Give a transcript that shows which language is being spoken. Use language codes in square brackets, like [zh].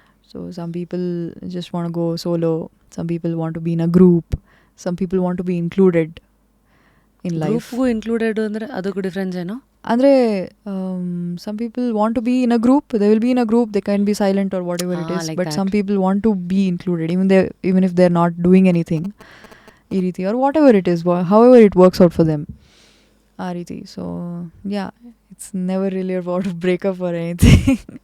[en] So some people just want to go solo, some people want to be in a group, some people want to be included in life. [kn] Group included ಅಂದರೆ ಅದಕ್ಕೂ difference ಏನೋ? [en] ಅಂದರೆ some people want to be in a group, they will be in a group, they can be silent or whatever it is, like but that. Some people want to be included even if they're not doing anything [kn] ಈ ರೀತಿ, [en] or whatever it is, however it works out for them [kn] ಆ ರೀತಿ. [en] So yeah, it's never really about a breakup or anything.